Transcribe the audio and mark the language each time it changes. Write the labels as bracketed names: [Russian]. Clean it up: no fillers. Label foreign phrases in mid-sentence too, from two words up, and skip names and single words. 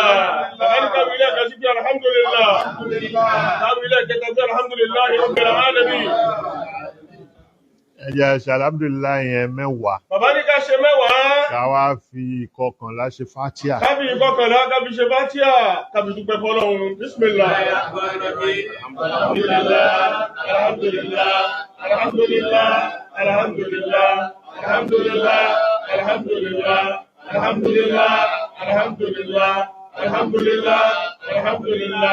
[Yoruba] Àbáni kábílẹ̀ kan sí pé alhamdulillah. Kábílẹ̀ kẹta sí [Arabic] الحمد لله رب العالمين. [Yoruba] Ẹ jẹ́ ṣe alhamdulillah yẹn mẹ́wàá. Bàbá ní ká ṣe mẹ́wàá. Ká wá fi ìkọkànlá ṣe fátíà. Kábí ìkọkànlá kábí ṣe fátíà kábí dúpẹ́ fọ́lọ́run. [Arabic] بسم الله. الحمد لله. الحمد لله. الحمد لله. الحمد لله. الحمد لله. الحمد لله. الحمد لله. الحمد لله. الحمد لله. الحمد لله.